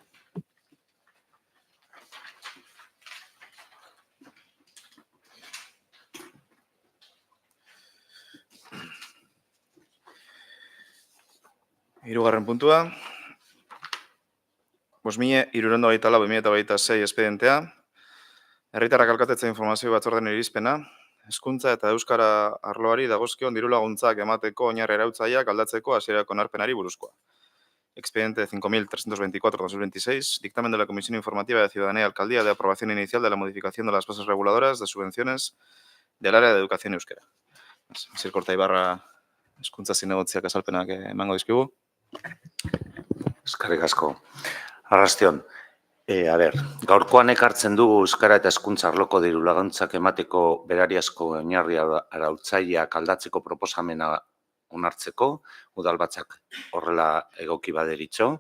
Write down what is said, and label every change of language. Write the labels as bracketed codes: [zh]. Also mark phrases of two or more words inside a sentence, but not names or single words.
[eu] Hirugarren puntua. 5.324/2026 espedientea. Herritarrak alkatetza informazio batzordean irizpena. Hezkuntza eta euskara arloari dagozkion dirulaguntzak emateko oinarri arautzaileak aldatzeko hasierako onarpenari buruzkoa. [es] Expediente 5.324/2026, dictamen de la Comisión Informativa de Ciudadanía y Alcaldía de aprobación inicial de la modificación de las bases reguladoras de subvenciones del área de educación euskera. [eu] Zirkorta Ibarra hezkuntza zinegotziak azalpenak emango dizkigu. Eskerrik asko. Arrastion, gaurkoan ekartzen dugu euskara eta hezkuntza arloko dirulaguntzak emateko berariazko oinarri arautzaileak aldatzeko proposamena onartzeko, udalbatzak horrela egoki baderitxo.